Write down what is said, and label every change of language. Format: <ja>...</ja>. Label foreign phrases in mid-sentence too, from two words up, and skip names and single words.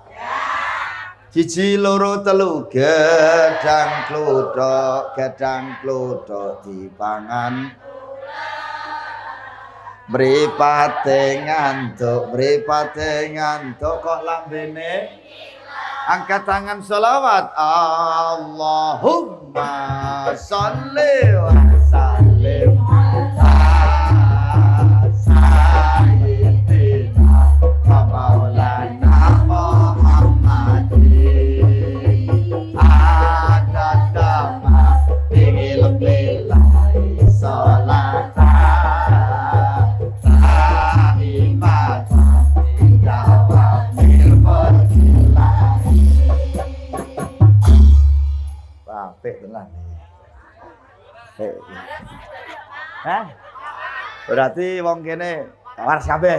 <jv>Siji loro telu gedang kluduk dipangan. Mripate ngantuk kok lambene angkat tangan selawat</jv> <ar>اللهم صل وسلم على سيدنا مولانا محمد عدد ما بال بالله صلاة</ar> <jv>apik tenan. Hah? Berarti wong kene waras kabeh.</jv>